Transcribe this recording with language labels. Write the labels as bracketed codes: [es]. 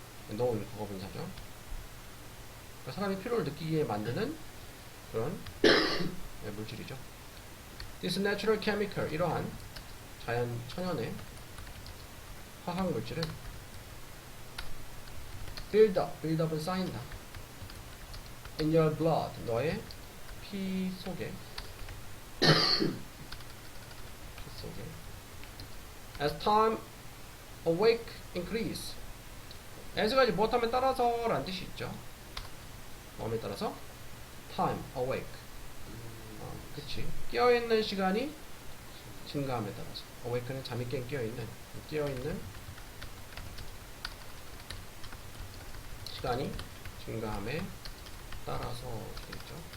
[ko] known 과거 분사죠. 그러니까 사람이 피로를 느끼게 만드는 그런 물질이죠. [en] This natural chemical, [ko] 이러한 천연의 화학 물질은 buildup은 쌓인다. [en] In your blood, [ko] 너의 피 속에 [en] As time awake increase. [ko] as가 이제 무엇하면 따라서 라는 뜻이 있죠. 뭐에 따라서? time awake. 그치. 깨어있는 시간이 증가함에 따라서. awake는 잠이 깬 깨어있는 시간이 증가함에 따라서 되겠죠.